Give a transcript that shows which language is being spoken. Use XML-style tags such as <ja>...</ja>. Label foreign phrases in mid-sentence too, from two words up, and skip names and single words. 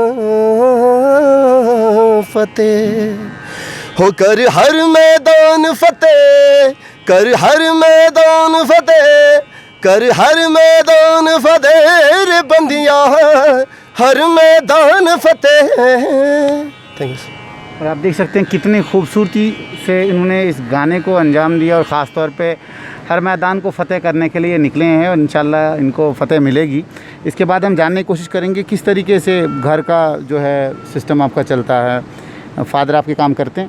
<hi>फतेह, हो कर हर मैदान फतेह, कर हर मैदान फतेह, कर हर मैदान फतेह रे बंदिया, हर मैदान फतेह।</hi> <en>Thank you.</en> <hi>और आप देख सकते हैं कितनी खूबसूरती से इन्होंने इस गाने को अंजाम दिया और ख़ास तौर पे हर मैदान को फ़तेह करने के लिए निकले हैं और इंशाल्लाह इनको फ़तेह मिलेगी। इसके बाद हम जानने की कोशिश करेंगे किस तरीके से घर का जो है सिस्टम आपका चलता है। फादर आपके काम करते हैं?</hi>